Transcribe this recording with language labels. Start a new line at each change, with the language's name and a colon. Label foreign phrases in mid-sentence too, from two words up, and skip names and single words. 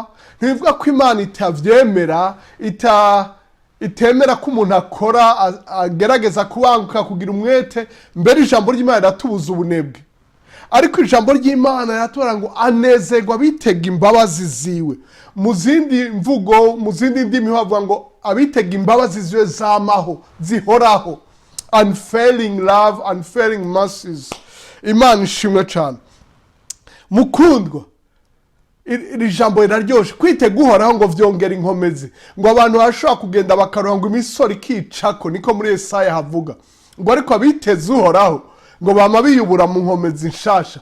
Rundi: Ntibivuga ko Imana itavyemera, itemera ko umuntu akora agerageza kubanguka kugira umwete, mbere ijambo ry'Imana ratubuza ubunebwe. Ariko ijambo ry'Imana riratubwira ngo anezerwa bitega imbabazi ziwe. Mu zindi mvugo, mu zindi ndimi bavuga ngo abitega imbabazi ziwe zamaho, zihoraho.
English: Unfailing love, unfailing mercies.
Rundi: Imana ishimwe cyane. Mukundwa, iri jambo riraryoshe. Kwitega Uhoraho ngo vyongera inkomezi, ngo abantu bashobora kugenda bakaronga imisoro ikicako, niko muri Yesaya havuga. Ngo ariko abiteze Uhoraho ngo bama biyubura mu nkomezi nshasha.